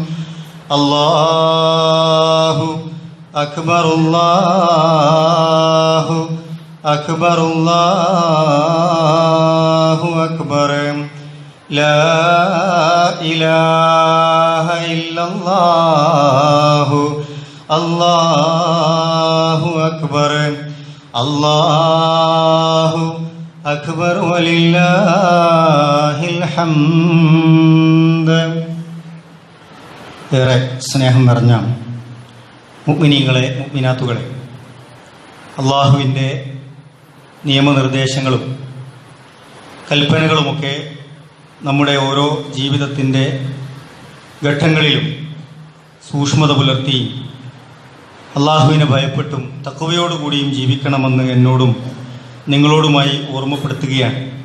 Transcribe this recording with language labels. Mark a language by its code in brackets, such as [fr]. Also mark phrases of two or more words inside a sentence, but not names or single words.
[ar] الله أكبر الله أكبر الله أكبر لا إله إلا الله الله أكبر الله أكبر ولله الحمد. [ml] ഏറെ സ്നേഹം നിറഞ്ഞ മുഅ്മിനീങ്ങളെ മുഅ്മിനാത്തുകളെ, അള്ളാഹുവിൻ്റെ നിയമനിർദ്ദേശങ്ങളും കൽപ്പനകളുമൊക്കെ നമ്മുടെ ഓരോ ജീവിതത്തിൻ്റെ ഘട്ടങ്ങളിലും സൂക്ഷ്മത പുലർത്തി അള്ളാഹുവിനെ ഭയപ്പെട്ടും തഖ്വയോടുകൂടിയും ജീവിക്കണമെന്ന് എന്നോടും നിങ്ങളോടുമായി ഓർമ്മപ്പെടുത്തുകയാണ്.